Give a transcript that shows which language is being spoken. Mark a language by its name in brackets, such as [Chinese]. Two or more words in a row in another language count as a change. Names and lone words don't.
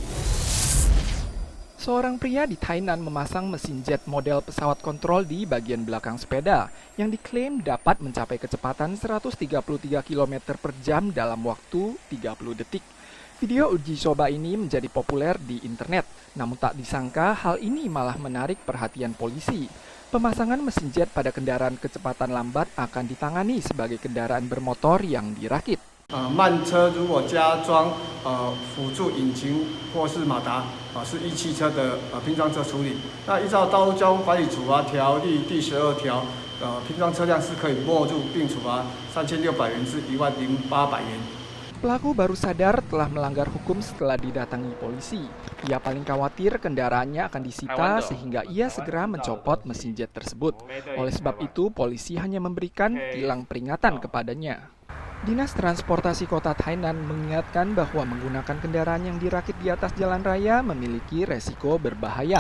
[Indonesian] Seorang pria di Tainan memasang mesin jet model pesawat kontrol di bagian belakang sepeda yang diklaim dapat mencapai kecepatan 133 km per jam dalam waktu 30 detik. Video uji coba ini menjadi populer di internet, namun tak disangka hal ini malah menarik perhatian polisi. Pemasangan mesin jet pada kendaraan kecepatan lambat akan ditangani sebagai kendaraan bermotor yang dirakit. [Chinese] 慢车如果加装辅助引擎或是马达是依汽车的拼装车处理。那依照道路交通管理处罚条例第12条，拼装车辆是可以没入并处罚3600元至10800元。 [Indonesian] Pelaku baru sadar telah melanggar hukum setelah didatangi polisi. Ia paling khawatir kendaraannya akan disita sehingga ia segera mencopot mesin jet tersebut. Oleh sebab itu, polisi hanya memberikan tilang peringatan kepadanya. Dinas Transportasi Kota Tainan mengingatkan bahwa menggunakan kendaraan yang dirakit di atas jalan raya memiliki resiko berbahaya.